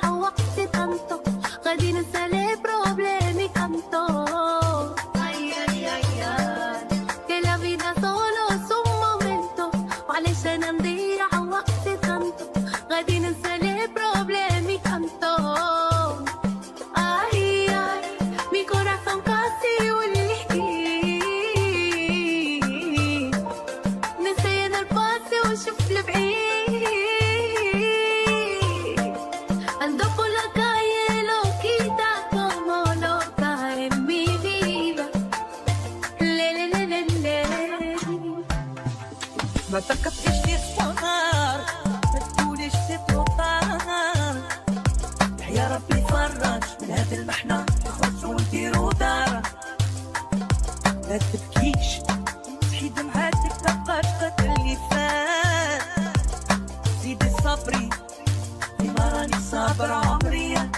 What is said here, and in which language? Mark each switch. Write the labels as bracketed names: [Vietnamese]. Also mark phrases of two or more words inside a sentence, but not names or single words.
[Arabic] وقت tanto غادي ننسى لي بروبليمي tanto [Spanish] ay ay ay ay que la vida solo es un momento [Arabic] وعلشان نضيع وقت tanto غادي ننسى لي بروبليمي tanto [Spanish] ay ay mi corazón casi [Arabic] واللي حكيت نسينا الباسي وشوف البعيد [Spanish] ando por la calle loquita como loca en mi vida le le le le le [Arabic] ما تركبش تسمر ما تقوليش تتوتر يا ربي فرج من هاد المحنة نخرجو ونديرو دار ما تبكيش تحيد دمعاتك تبقى تقتل اللي فات زيدي صبري ديما راني صابر عمري